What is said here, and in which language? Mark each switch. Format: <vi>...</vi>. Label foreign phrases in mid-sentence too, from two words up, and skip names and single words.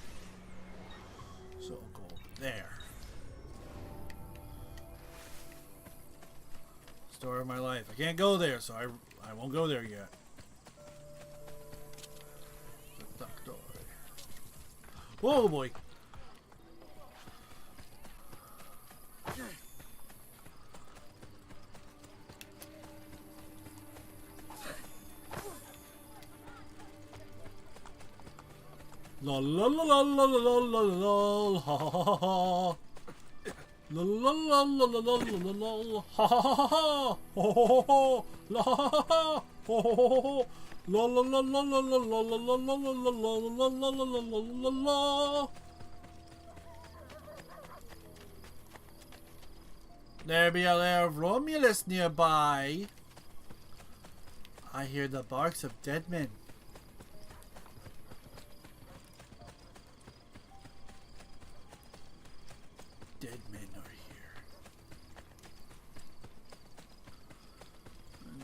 <en>So I'll go over there. Story of my life. I can't go there, so I won't go there yet. Whoa, boy. La la la la la la la la la ha ha ha ha. La la la la la la la la ha ha ha ha ho ho ho la ha ha ha ho ho ho la la la la la la la la la la la la la la la. There be a lair of Romulus nearby. I hear the barks of dead men. Dead men are here.</en>